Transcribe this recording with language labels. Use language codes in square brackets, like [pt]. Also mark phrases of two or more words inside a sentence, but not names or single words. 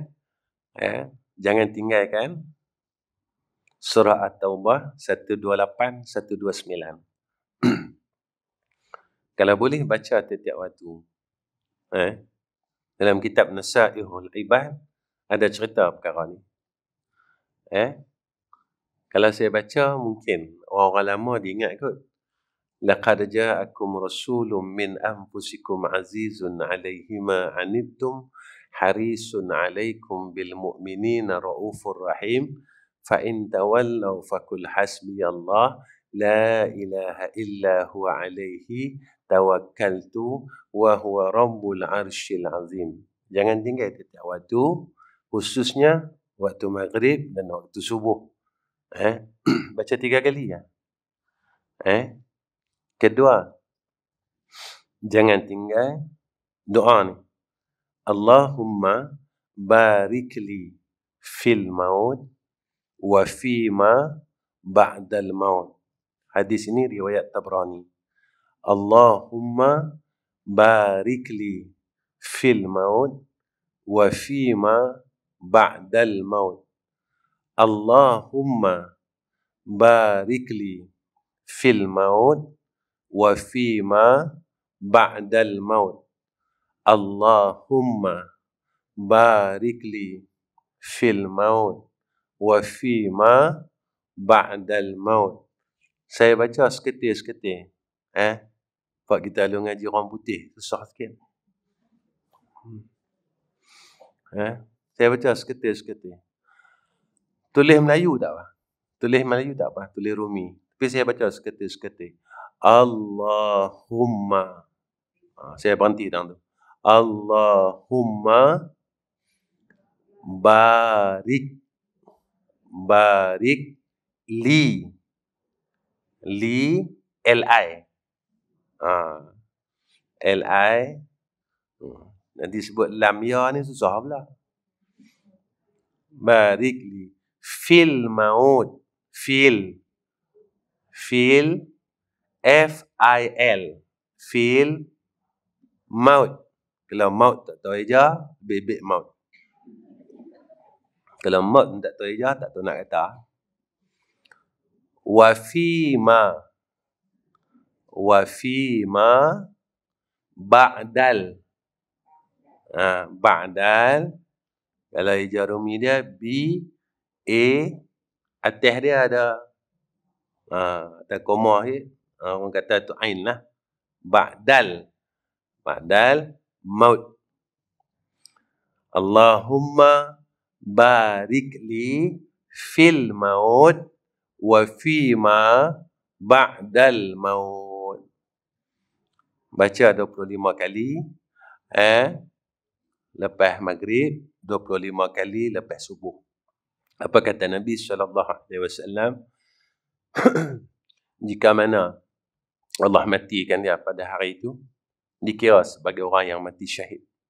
[ms] Jangan tinggalkan surah At-Taubah 128, 129. Kalau boleh baca setiap waktu. Dalam kitab Nasaihul Ibad ada cerita perkara ni. Kalau saya baca, mungkin orang-orang lama diingat kot. [ar] لقد جاءكم رسول من أنفسكم عزيز عليه ما عنتم حريص عليكم بالمؤمنين رءوف رحيم فإن تولوا فقل حسبي الله لا إله إلا هو عليه توكلت وهو رب العرش العظيم. [ms] Jangan tinggal setiap waktu, khususnya waktu maghrib dan waktu subuh. Baca 3 kali ya. Kedua, jangan tinggal doa ni. [ar] اللهم بارك لي في الموت وفيما بعد الموت. [ms] Hadis ini riwayat Tabrani. [ar] اللهم بارك لي في الموت وفيما بعد الموت. اللهم بارك لي في الموت وفيما بعد الموت. اللهم بارك لي في الموت وفيما بعد الموت. [ms] Saya baca seketir-seketir. Pak kita lalu ngaji orang putih, susah sikit. Saya baca seketir-seketir. Tulis Melayu tak apa? Tulis Melayu tak apa? Tulis Rumi. Tapi saya baca seketir-seketir. Allahumma. Saya berhenti dalam tu. [ar] اللهم بارك لي L-I. [ms] L-I. Nanti sebut lam ya ni susah pula. [ar] بارك لي في الموت. [ms] Fil F-I-L. [ar] في الموت. [ms] Kalau maut tak tahu eja, bebek maut. Kalau maut tak tahu eja, tak tahu nak kata. [ar] وفيما بعد. [ms] Ba'dal. Kalau eja Rumi dia B-A. Atas dia ada koma ni. Orang kata tu ain lah. [ar] بعد الموت. اللهم بارك لي في الموت وفيما بعد الموت. [ms] Baca 25 kali. Lepas maghrib, 25 kali lepas subuh. Apa kata Nabi SAW? Jika mana Allah matikan dia pada hari itu, dikira sebagai orang yang mati syahid.